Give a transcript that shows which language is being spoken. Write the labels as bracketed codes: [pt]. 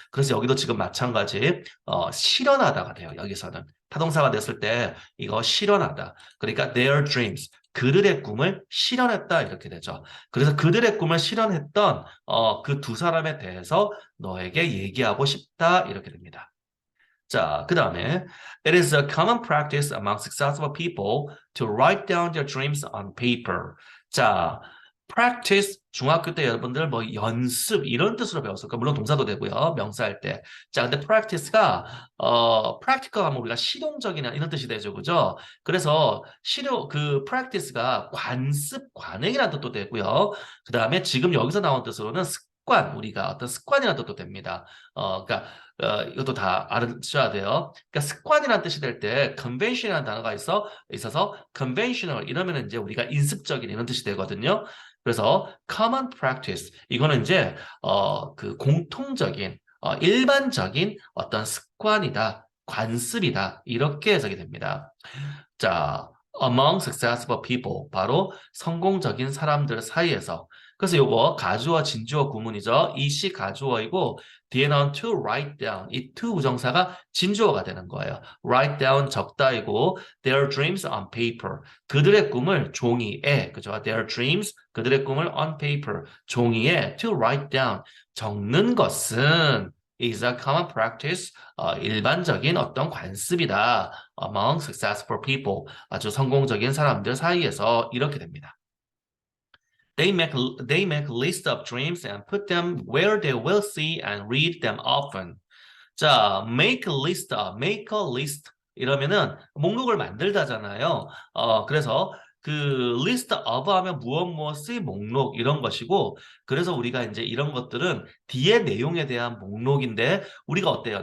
[ko] 그래서 여기도 지금 마찬가지 실현하다가 돼요. 여기서는 타동사가 됐을 때 이거 실현하다. 그러니까 [en] their dreams [ko] 그들의 꿈을 실현했다 이렇게 되죠. 그래서 그들의 꿈을 실현했던 그 두 사람에 대해서 너에게 얘기하고 싶다 이렇게 됩니다. 자, 그 다음에 [en] It is a common practice among successful people to write down their dreams on paper. [ko] 자, practice 중학교 때 여러분들 뭐 연습 이런 뜻으로 배웠을 까 물론 동사도 되고요. 명사할 때. 자, 근데 practice가 practical 하면 우리가 실용적이나 이런 뜻이 되죠. 그죠? 그래서 practice가 관습, 관행이라는 뜻도 되고요. 그다음에 지금 여기서 나온 뜻으로는 습관, 우리가 어떤 습관이라는 뜻도 됩니다. 그러니까 이것도 다 알아셔야 돼요. 그러니까 습관이라는 뜻이 될 때 convention이라는 단어가 있어서 conventional 이러면 이제 우리가 인습적인 이런 뜻이 되거든요. 그래서 common practice 이거는 이제 그 공통적인 일반적인 어떤 습관이다, 관습이다 이렇게 해석이 됩니다. 자, [en] among successful people [ko] 바로 성공적인 사람들 사이에서 그래서 요거 가주어 진주어 구문이죠. 이 시 가주어이고 뒤에 나온 to write down 이 to 부정사가 진주어가 되는 거예요. [en] write down [ko] 적다이고 [en] their dreams on paper [ko] 그들의 꿈을 종이에 그죠? [en] their dreams [ko] 그들의 꿈을 [en] on paper [ko] 종이에 [en] to write down [ko] 적는 것은 [en] is a common practice [ko] 일반적인 어떤 관습이다. [en] among successful people [ko] 아주 성공적인 사람들 사이에서 이렇게 됩니다. [en] They make list of dreams and put them where they will see and read them often. [ko] 자, [en] make a list [ko] 이러면은 목록을 만들다잖아요. 그래서 그 list of 하면 무엇의 목록 이런 것이고 그래서 우리가 이제 이런 것들은 뒤에 내용에 대한 목록인데 우리가 어때요?